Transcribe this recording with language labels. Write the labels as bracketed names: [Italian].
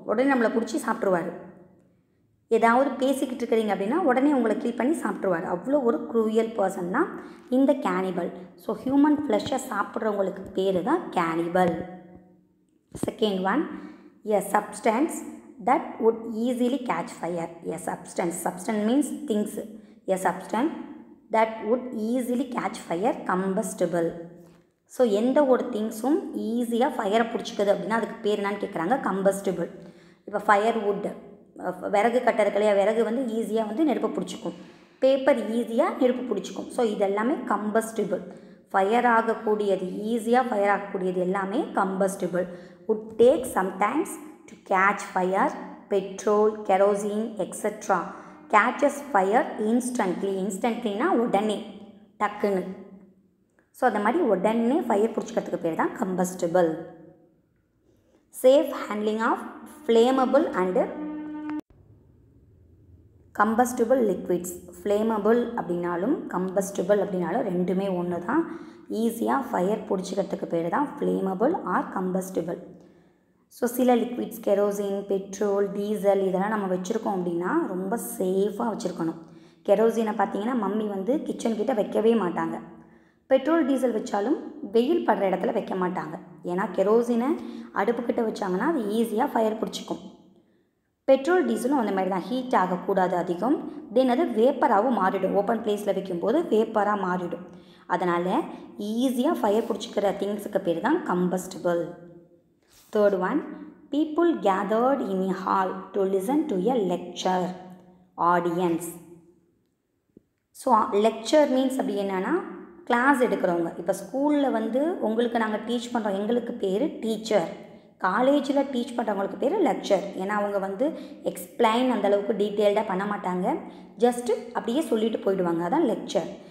[Tamil] உடனே நம்மளை பிடிச்சி சாப்பிட்ருவார். ஏதாவது பேசிக்கிட்டு இருக்கிறீங்க அப்படின்னா உடனே உங்களை கில் பண்ணி சாப்பிட்ருவார். அவ்வளோ ஒரு க்ரூயல் பர்சன் தான் இந்த கேனிபல். ஸோ ஹியூமன் ஃப்ளஷை சாப்பிட்றவங்களுக்கு பேர் தான் cannibal. [English] Second one, a substance that would easily catch fire. A substance means things. A substance that would easily catch fire, combustible. [Tamil] So எந்த ஒரு திங்ஸும் ஈஸியாக ஃபயரை பிடிச்சிக்குது அப்படின்னா அதுக்கு பேர் என்னன்னு கேட்குறாங்க, கம்பஸ்டிபிள். இப்போ ஃபயர் வுட், விறகு கட்டறக்கலையா, விறகு ஈஸியாக நெருப்பு பிடிச்சிக்கும். பேப்பர் ஈஸியாக நெருப்பு பிடிச்சிக்கும். ஸோ இதெல்லாமே கம்பஸ்டிபிள். ஃபயர் ஆகக்கூடியது, ஈஸியாக ஃபயர் ஆகக்கூடியது எல்லாமே combustible. [English] would take sometimes to catch fire. Petrol, kerosene, etc. catches fire instantly. [Tamil] Instantlyனா உடனே, டக்குன்னு. ஸோ அந்த மாதிரி உடனே ஃபயர் பிடிச்சிக்கிறதுக்கு பேர் தான் combustible. [English] Safe handling of flammable and combustible liquids. [Tamil] Flammable அப்படின்னாலும் கம்பஸ்டிபிள் அப்படின்னாலும் ரெண்டுமே ஒன்று தான். ஈஸியாக ஃபயர் பிடிச்சிக்கிறதுக்கு பேர் தான் ஃப்ளேமபிள் ஆர் கம்பஸ்டிபிள். ஸோ சில லிக்விட்ஸ், கெரோசின், பெட்ரோல், டீசல் இதெல்லாம் நம்ம வச்சுருக்கோம் அப்படின்னா ரொம்ப சேஃபாக வச்சுருக்கணும். கெரோசினை பார்த்திங்கன்னா மம்மி கிச்சன்கிட்ட வைக்கவே மாட்டாங்க. பெட்ரோல், டீசல் வச்சாலும் வெயில் படுற இடத்துல வைக்க மாட்டாங்க. ஏன்னா கெரோசினை அடுப்புக்கிட்ட வச்சாங்கன்னா அது ஈஸியாக ஃபயர் பிடிச்சிக்கும். பெட்ரோல், டீசலும் அந்த மாதிரி தான், ஹீட் ஆகக்கூடாது அதிகம். தென் அது வேப்பராகவும் மாறிடும். ஓப்பன் பிளேஸில் வைக்கும்போது வேப்பராக மாறிடும். அதனால் ஈஸியாக ஃபயர் பிடிச்சிக்கிற திங்ஸுக்கு பேர் தான் combustible. [English] Third one, people gathered in a hall to listen to a lecture. Audience. [Tamil] So lecture means அப்படி என்னென்னா கிளாஸ் எடுக்கிறவங்க. இப்போ ஸ்கூலில் உங்களுக்கு நாங்கள் டீச் பண்ணுறோம், எங்களுக்கு பேர் டீச்சர். காலேஜில் டீச் பண்ணுறவங்களுக்கு பேர் லெக்சர். ஏன்னா அவங்க எக்ஸ்பிளைன் அந்தளவுக்கு டீட்டெயில்டாக பண்ண மாட்டாங்க, ஜஸ்ட்டு அப்படியே சொல்லிட்டு போயிடுவாங்க. அதான் லெக்சர்.